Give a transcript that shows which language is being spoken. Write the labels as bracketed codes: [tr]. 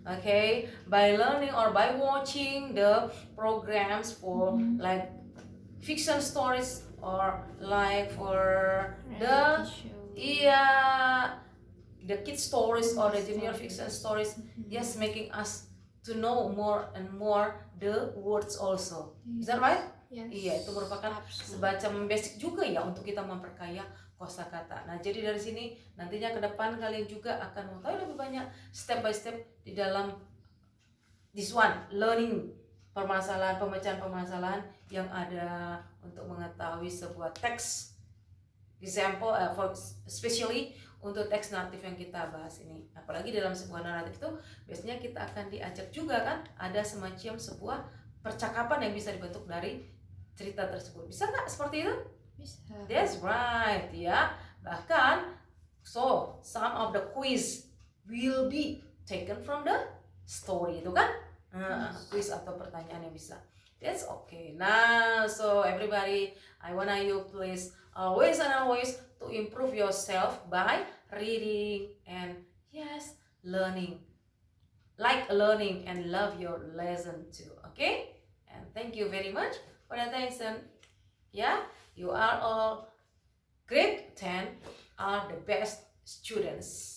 [en] Okay, by learning or by watching the programs for like fiction stories or like for Reality show. the kid stories or the junior fiction stories, yes, making us to know more and more the words also. Is that right? Yes. [id] Iya, itu merupakan [en] Absolutely. [id] semacam basic juga ya untuk kita memperkaya kosakata. Nah, jadi dari sini nantinya ke depan kalian juga akan mengetahui lebih banyak step by step di dalam this one, learning permasalahan, pemecahan permasalahan yang ada untuk mengetahui sebuah teks. Example, for especially untuk teks naratif yang kita bahas ini. Apalagi dalam sebuah naratif itu biasanya kita akan diajak juga kan, ada semacam sebuah percakapan yang bisa dibentuk dari cerita tersebut. Bisa nggak seperti itu? Bisa. [en] That's right, ya. Bahkan, so some of the quiz will be taken from the story, itu kan? [id] Quiz atau pertanyaan yang bisa. [en] That's okay. Now, so everybody, I wanna you please always and always to improve yourself by reading and yes, learning. Like learning and love your lesson too. Okay? And thank you very much for the attention. Yeah, you are all grade 10 are the best students.